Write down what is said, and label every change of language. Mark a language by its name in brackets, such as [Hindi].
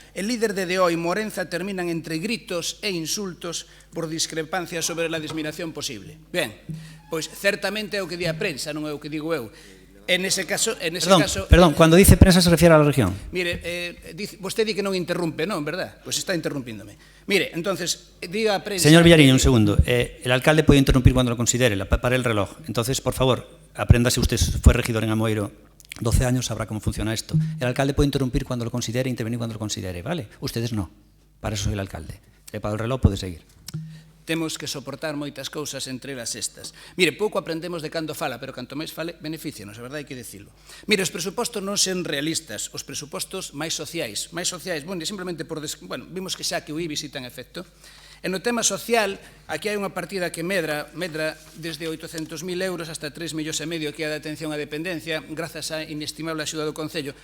[Spanish] El líder de DO y Morenza terminan entre gritos e insultos por discrepancias sobre la disminución posible. [Galician] Ben, pois certamente é o que di a prensa, non é o que digo eu. [Spanish] En ese caso... Perdón, cuando dice prensa se refiere a la región. [Galician] Mire, vostede di que non interrumpe, non, verdad? Pois está interrumpíndome. [Spanish] Mire, entonces, diga a prensa... Señor Villarín, un segundo. El alcalde puede interrumpir cuando lo considere, para el reloj. Entonces, por favor, apréndase, usted fue regidor en Amoeiro 12 años, sabrá cómo funciona esto. El alcalde puede interrumpir cuando lo considere, intervenir cuando lo considere, ¿vale? Ustedes no. Para eso soy el alcalde. Para el reloj puede seguir. [Galician] Temos que soportar moitas cousas, entre elas estas. Mire, pouco aprendemos de cando fala, pero canto máis fale, beneficianos, a verdade hai que dicilo. Mire, os presupostos non sen realistas, os presupostos máis sociais, bueno, simplemente por... Bueno, vimos que xa que o IBI si ten efecto. E no tema social, aquí hai unha partida que medra desde 800.000 euros hasta 3,5 millóns que é a de atención á dependencia, grazas á inestimable axuda do Concello.